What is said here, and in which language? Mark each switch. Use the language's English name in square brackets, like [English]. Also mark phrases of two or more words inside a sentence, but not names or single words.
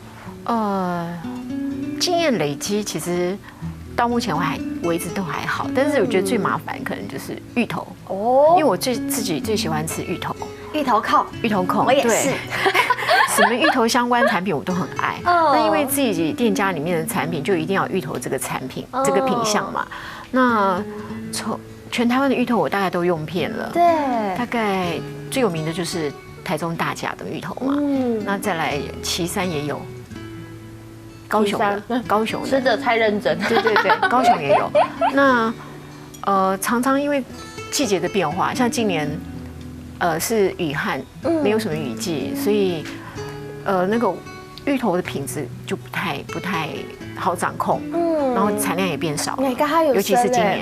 [Chinese] 經驗累積，其實到目前為止都還好，但是我覺得最麻煩可能就是芋頭哦，因為我自己最喜歡吃芋頭控，我也是。什麼芋頭相關產品我都很愛。那因為自己店家裡面的產品就一定要有芋頭這個產品這個品項嘛。那全台灣的芋頭我大概都用遍了。對，大概最有名的就是台中大甲的芋頭嘛。那再來旗山也有。高雄的吃的太認真。對，高雄也有。那常常因為季節的變化，像今年是雨旱，沒有什麼雨季，所以那個芋頭的品質就不太好掌控，然後產量也變少了，尤其是今年。